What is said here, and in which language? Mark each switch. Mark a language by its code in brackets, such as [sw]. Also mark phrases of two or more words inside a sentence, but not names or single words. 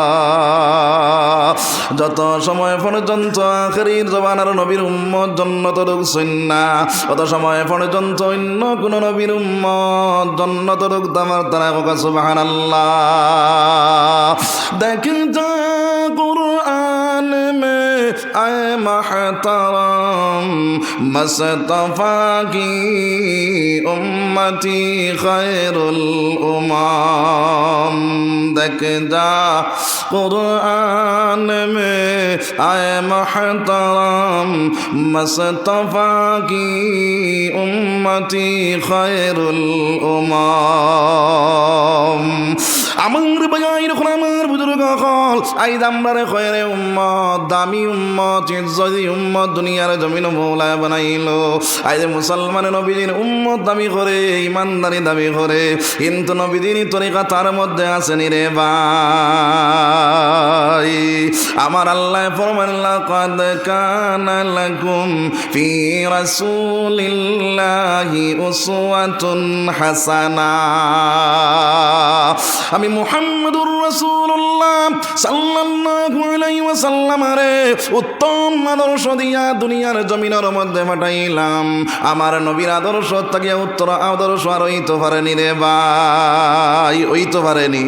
[bn] যত সময় পর্যন্ত আখেরি জামানার নবীর উম্মত জান্নাত ঢুকছেন না, তত সময় পর্যন্ত অন্য কোন নবীর উম্মত জান্নাত ঢুকতে পারত না। সুবহানাল্লাহ। [ur] دیکھتا قرآن میں آئے محترم مصطفی کی امتی خیر الامم، دیکھ جا قرآن میں آئے محترم مصطفی کی امتی خیر الامم। [bn] আমার ভাইয়ের আমার বুজুর্গ হল আই দামবারে খয়রে উম্মত, দামি উম্মত, ইজ্জতি উম্মত দুনিয়ার জমিন মওলায় বানাইলো। আইজ মুসলমান নবীর উম্মত দাবি করে, ইমানদারি দাবি করে, কিন্তু নবীর তরিকা তার মধ্যে আসেনি রে ভাই। আমার আল্লাহ ফরমান, [ar] لقد كان لكم في رسول الله أسوة حسنة. [bn] আমি [ar] محمد رسول الله صلى الله عليه وسلم [bn] রে উত্তম আদর্শ দিয়া দুনিয়ার জমিনের মধ্যে পাঠাইলাম। আমার নবীর আদর্শ থেকে উত্তর আদর্শ আর হইতে পারেনি রে ভাই, হইতে পারেনি।